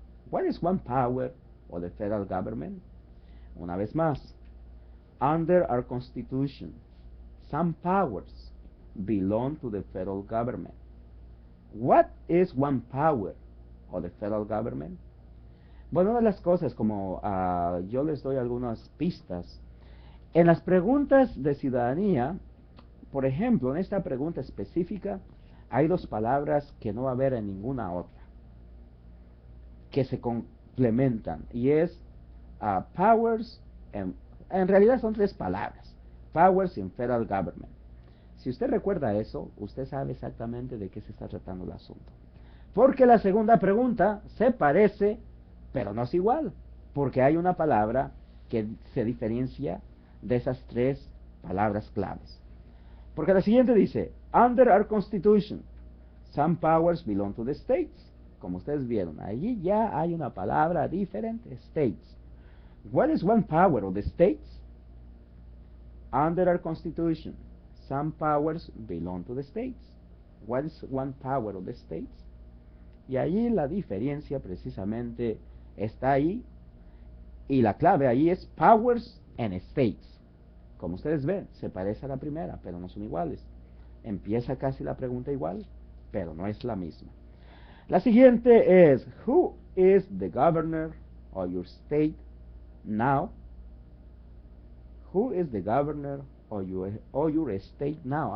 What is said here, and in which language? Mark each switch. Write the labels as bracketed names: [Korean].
[English] What is one power of the federal government? [Spanish] Una vez más, [English] under our Constitution, some powers belong to the federal government. What is one power of the federal government? [Spanish] Bueno, una de las cosas, como yo les doy algunas pistas, en las preguntas de ciudadanía, por ejemplo, en esta pregunta específica, hay 2 palabras que no va a haber en ninguna otra, que se complementan, y es powers, en realidad son 3 palabras, [English] powers in federal government. [Spanish] Si usted recuerda eso, usted sabe exactamente de qué se está tratando el asunto. Porque la segunda pregunta se parece, pero no es igual, porque hay una palabra que se diferencia de esas tres palabras claves. Porque la siguiente dice, [English] under our constitution, some powers belong to the states. [Spanish] Como ustedes vieron, allí ya hay una palabra diferente, states. [English] What is one power of the states? Under our constitution, some powers belong to the states. What is one power of the states? [Spanish] Y allí la diferencia precisamente está ahí, y la clave ahí es [English] powers and states. [Spanish] Como ustedes ven, se parece a la primera, pero no son iguales. Empieza casi la pregunta igual, pero no es la misma. La siguiente es, [English] who is the governor of your state now? Who is the governor of your state now?